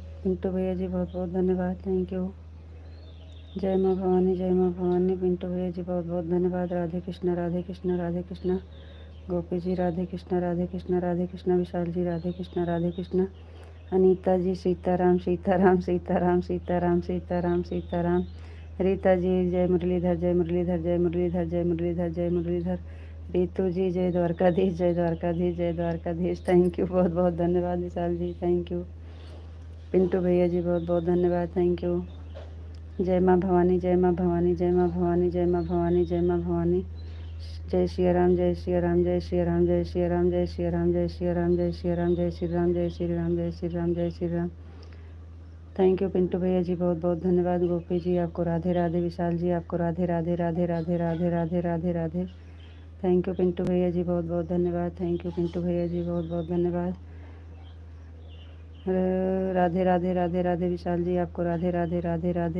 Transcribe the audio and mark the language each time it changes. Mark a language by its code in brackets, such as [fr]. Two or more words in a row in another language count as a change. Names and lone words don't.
[hi] पिंटू भैया जी, बहुत बहुत धन्यवाद। [en] thank you. [hi] जय माँ भवानी, जय माँ भवानी। पिंटू भैया जी, बहुत बहुत धन्यवाद। राधे कृष्णा, राधे कृष्णा, राधे कृष्णा। गोपी जी, राधे कृष्णा, राधे कृष्णा, राधे कृष्णा। विशाल जी, राधे कृष्णा, राधे कृष्णा। अनीता जी, सीताराम, सीताराम, सीताराम, सीताराम, सीताराम, सीताराम। रीता जी, जय मुरलीधर, जय मुरलीधर, जय मुरलीधर, जय मुरलीधर, जय मुरलीधर। रीतू जी, जय द्वारकाधीश, जय द्वारकाधीश, जय द्वारकाधीश। [en] thank you, [hi] बहुत बहुत धन्यवाद विशाल जी, [en] thank you. [hi] पिंटू भैया जी, बहुत बहुत धन्यवाद। [en] thank you. [hi] जय माँ भवानी, जय माँ भवानी, जय माँ भवानी, जय माँ भवानी, जय माँ भवानी। जय श्री राम, जय श्री राम, जय श्री राम, जय श्री राम, जय श्री राम, जय श्री राम, जय श्री राम, जय श्री राम, जय श्री राम, जय श्री राम, जय श्री राम। [en] thank you [hi] पिंटू भैया जी, बहुत बहुत धन्यवाद। गोपी जी, आपको राधे राधे। विशाल जी, आपको राधे राधे, राधे राधे, राधे राधे, राधे राधे। [en] thank you [hi] पिंटू भैया जी, बहुत बहुत धन्यवाद। [en] thank you [hi] पिंटू भैया जी, बहुत बहुत धन्यवाद। राधे राधे, राधे राधे। विशाल जी, आपको राधे राधे, राधे राधे।